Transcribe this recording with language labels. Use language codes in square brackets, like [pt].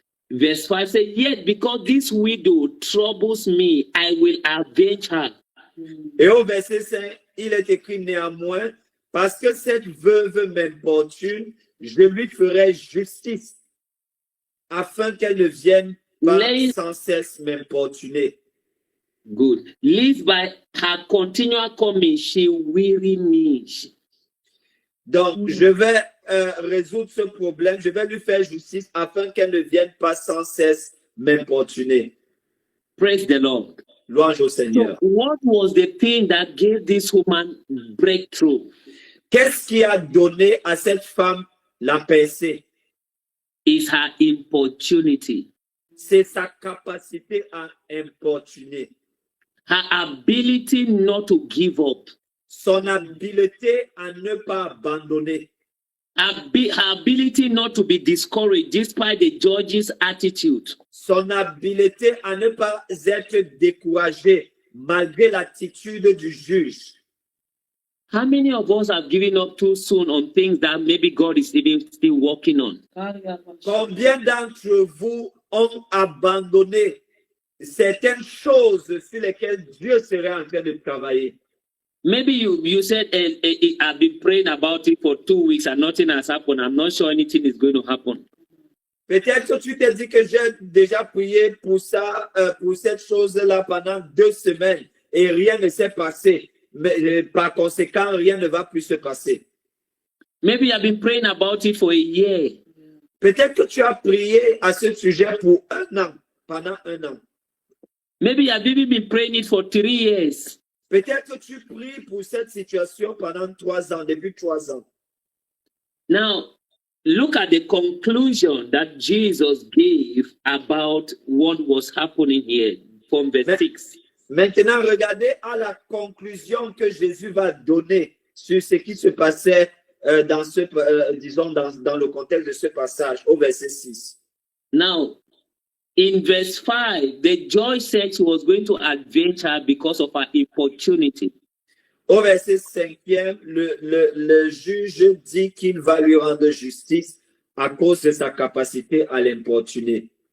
[en] Verse 5 says, yet because this widow troubles me, I will avenge her. [fr] Et au verset 5, il est écrit néanmoins, parce que cette veuve m'importune, je lui ferai justice, afin qu'elle ne vienne pas [en] Lay- [fr] sans cesse m'importuner. [en] Good. Lest by her continual coming, she weary me. [fr] Donc, je vais résoudre ce problème, je vais lui faire justice afin qu'elle ne vienne pas sans cesse m'importuner. [en] Praise the Lord. [fr] Louange au [en] So, [fr] Seigneur. [en] what was the thing that gave this woman breakthrough? [fr] Qu'est-ce qui a donné à cette femme la percée? [en] Is her importunity, [fr] C'est sa capacité à importuner, [en] her ability not to give up, [fr] son habileté à ne pas abandonner, [en] her ability not to be discouraged despite the judge's attitude. [fr] son habileté à ne pas être découragé malgré l'attitude du juge. [en] How many of us have given up too soon on things that maybe God is even still working on? [fr] Combien d'entre vous ont abandonné certaines choses sur lesquelles Dieu serait en train de travailler? [en] Maybe you said, I've been praying about it for 2 weeks and nothing has happened. I'm not sure anything is going to happen. [fr] Peut-être que tu t'es dit que j'ai déjà prié pour ça, pour cette chose-là pendant 2 semaines et rien ne s'est passé. Mais par conséquent, rien ne va plus se passer. [en] Maybe you have been praying about it for a year. [fr] Peut-être que tu as prié à ce sujet pour 1 an, pendant 1 an. [en] Maybe you have even been praying it for 3 years. [fr] Peut-être que tu pries pour cette situation pendant 3 ans, depuis 3 ans. [en] Now, look at the conclusion that Jesus gave about what was happening here from verse 6. [fr] Maintenant, regardez à la conclusion que Jésus va donner sur ce qui se passait dans le contexte de ce passage, au verset 6. [en] Now, in verse 5, the judge said he was going to avenge her because of her importunity. [fr] Au verset 5e, le juge dit qu'il va lui rendre justice à cause de sa capacité à l'importuner.